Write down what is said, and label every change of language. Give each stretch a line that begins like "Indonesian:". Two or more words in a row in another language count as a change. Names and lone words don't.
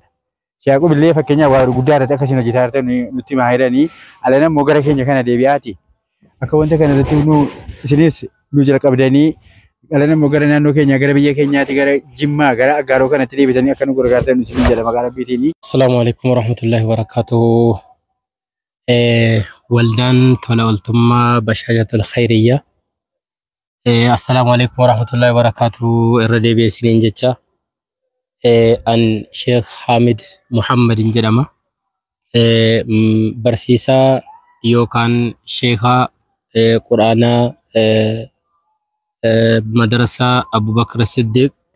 Oromo: Shaaqub illee fakkeenyaaf waa guddaa irratti akkasiin hojjetaa jirtan nutti himaa jiranii ala nammoo gara keenya kana deebi'aati. Akka wanta kana irratti nu isinis nu jalqabdanii ala nammoo gara naannoo keenya gara biyya keenyaati gara Jimmaa gara Aggaaroo kanatti deebitanii akka nu gargaartan isiniin jedha maqaa Rabbiitiin.
Arabic: السلام عليكم ورحمة الله وبركاته.
Oromo: Waldaan tola ooltummaa Bashaajatul Khayriyyaa.
Arabic: السلام عليكم ورحمة الله وبركاته.
Oromo: Irra deebi'ee isiniin jecha. An Sheikh Hamid Muhammadin jedhama. Barsiisaa yookaan Sheekha Quraanaa Madrasaa Abubakar Siddiq.